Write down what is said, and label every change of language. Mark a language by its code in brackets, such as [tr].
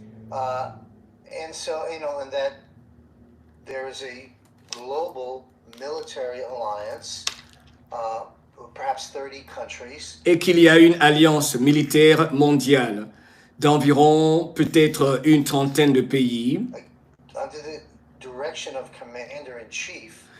[en] And so, and that there is a global military alliance, perhaps 30 countries. [fr] Et qu'il y a une alliance militaire mondiale d'environ peut-être une trentaine de pays. [en] Under the direction of Commander-in-Chief.